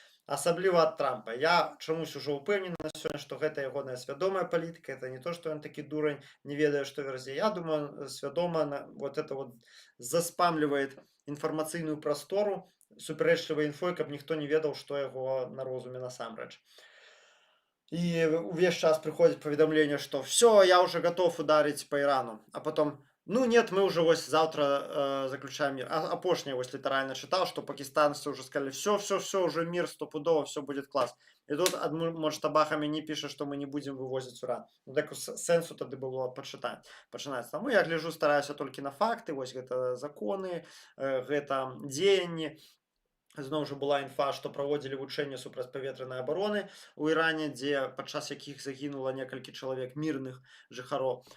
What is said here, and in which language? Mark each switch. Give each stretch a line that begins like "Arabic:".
Belarusian: Асабліва ад Трампа. Я чамусь ужо ўпэўнены на сёння, што гэта ягоная свядомая палітыка,
Russian: это не то,
Belarusian: што ён такі дурань, не ведае, што вярзе. Я думаю, свядома
Russian: вот это вот
Belarusian: заспамлівает інфармацыйную прастору супярэчлівай інфой, каб ніхто не ведаў, што яго на розуме насамрэч.
Russian: И увесь час приходит поведомление, что все, я уже готов ударить по Ирану. А потом, ну нет, мы уже вот завтра заключаем мир. А апошняя вот литерально читал, что пакистанцы уже сказали, все, уже мир стопудово, все будет класс. И тут Маджтаба Хамейні пишет, что мы не будем вывозить уран.
Belarusian: Ну так сенсу тады было пачынаць. Таму я гляжу, стараюся толькі на факты, вось гэта законы, гэта дзеянні. Зноў жа была інфа, што праводзілі вучэнні супрацьпаветранай абароны ў Іране, дзе падчас якіх загінула некалькі чалавек мірных жыхароў.